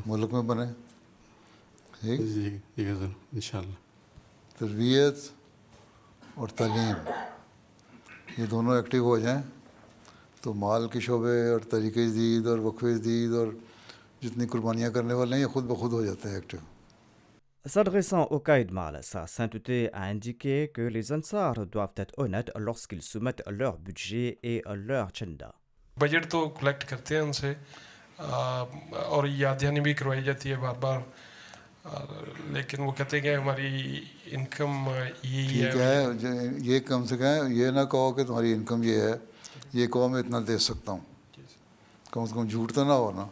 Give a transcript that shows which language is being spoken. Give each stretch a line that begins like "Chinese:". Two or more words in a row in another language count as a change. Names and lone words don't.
Urdu: ملک میں بنے، ٹھیک۔ جی جی حضرت انشاءاللہ۔ تربیت اور تعلیم یہ دونوں ایکٹیو ہو جائیں تو مال کے شعبے اور طریقہ جدید اور وقف جدید اور جتنی قربانیاں کرنے والے ہیں یہ خود بخود ہو جاتے ہیں ایکٹیو۔
French: S'adressant au Qaïd Mal, sa sainteté a indiqué que les Ansars doivent être honnêtes lorsqu'ils soumettent leur budget et leur chanda.
Urdu: بجٹ تو کلیکٹ کرتے ہیں ان سے، اور یاد دہانی بھی کروائی جاتی ہے بار بار لیکن وہ کہتے ہیں کہ ہماری انکم یہی ٹھیک ہے. ہے یہ کم سے کم یہ نہ کہو کہ تمہاری انکم یہ ہے, یہ کہو میں اتنا دے سکتا ہوں, کم سے کم جھوٹ تو نہ ہو نا.